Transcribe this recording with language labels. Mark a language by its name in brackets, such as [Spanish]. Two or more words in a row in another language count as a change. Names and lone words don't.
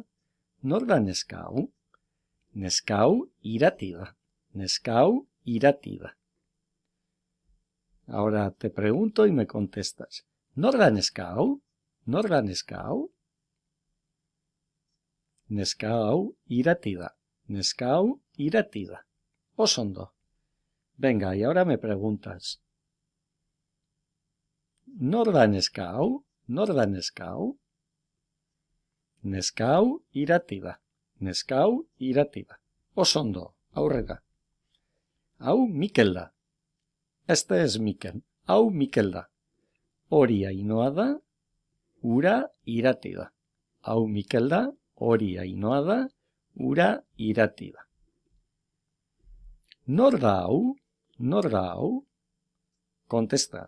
[Basque] Norda neska hau. Neska hau irati da. Neska hau irati da. [Spanish] Ahora te pregunto y me contestas. [Basque] Norda neska hau, Neska hau irati da. Neska hau irati da. Osondo. [Spanish] Venga, y ahora me preguntas. [Basque] Norda neska hau, Neska hau irati da. Neska hau irati da. Osondo, aurrera. Hau Mikel da. [Spanish] Este es Mikel. [Basque] Hau Mikel da. Hori Ainhoa da, ura irati da. Hau Mikel da, hori Ainhoa da, ura irati da. Norda hau, contesta.